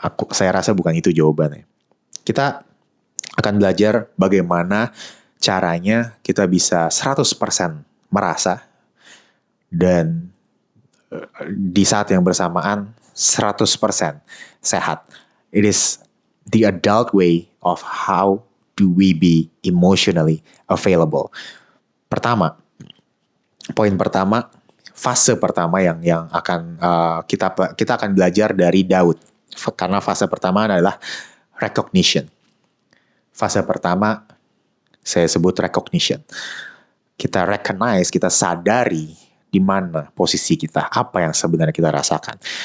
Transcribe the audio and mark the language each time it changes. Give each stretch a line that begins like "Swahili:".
Indonesian: Saya rasa bukan itu jawabannya. Kita akan belajar bagaimana caranya kita bisa 100% merasa dan di saat yang bersamaan 100% sehat.
English: It is the adult way of how do we be emotionally available.
Indonesian: Poin pertama, fase pertama yang akan kita akan belajar dari Daud. Karena fase pertama adalah recognition. Fase pertama saya sebut recognition. Kita recognize, kita sadari di mana posisi kita, apa yang sebenarnya kita rasakan.